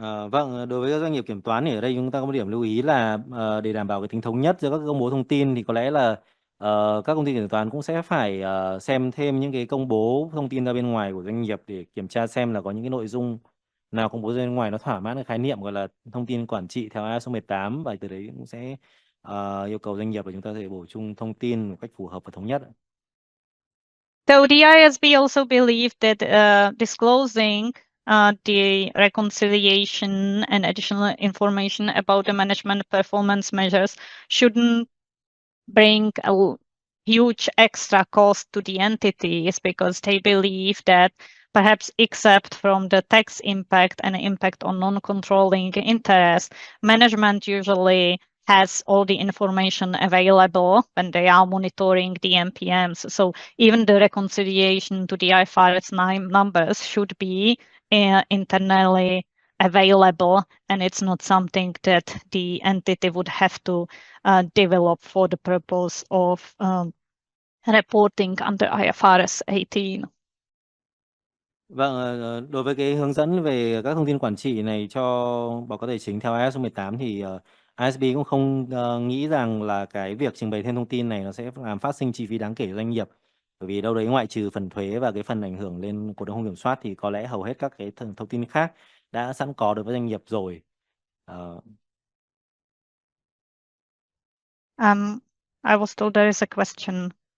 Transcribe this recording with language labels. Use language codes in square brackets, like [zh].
[vi] Vâng, đối với các doanh nghiệp kiểm toán thì ở đây chúng ta có một điểm lưu ý là để đảm bảo cái tính thống nhất giữa các công bố thông tin thì có lẽ là các công ty kiểm toán cũng sẽ phải xem thêm những cái công bố thông tin ra bên ngoài của doanh nghiệp để kiểm tra xem là có những cái nội dung nào công bố ra bên ngoài nó thỏa mãn cái khái niệm gọi là thông tin quản trị theo ISO 18, và từ đấy cũng sẽ yêu cầu doanh nghiệp là chúng ta sẽ bổ sung thông tin một cách phù hợp và thống nhất. [en] So the ISB also believed that disclosing the reconciliation and additional information about the management performance measures shouldn't bring a huge extra cost to the entities, because they believe that perhaps except from the tax impact and impact on non-controlling interest, management usually has all the information available when they are monitoring the MPMs. So even the reconciliation to the IFRS 9 numbers should be internally available, and it's not something that the entity would have to develop for the purpose of reporting under IFRS 18. [vi] Vâng, đối với cái hướng dẫn về các thông tin quản trị này cho báo cáo tài chính theo IAS 18 thì ISB cũng không nghĩ rằng là cái việc trình bày thêm thông tin này nó sẽ làm phát sinh chi phí đáng kể cho doanh nghiệp. Bởi vì đâu đấy ngoại trừ phần thuế và cái phần ảnh hưởng lên cổ đông không kiểm soát thì có lẽ hầu hết các cái thông tin khác đã sẵn có đối với doanh nghiệp rồi. [en] I was told there is a question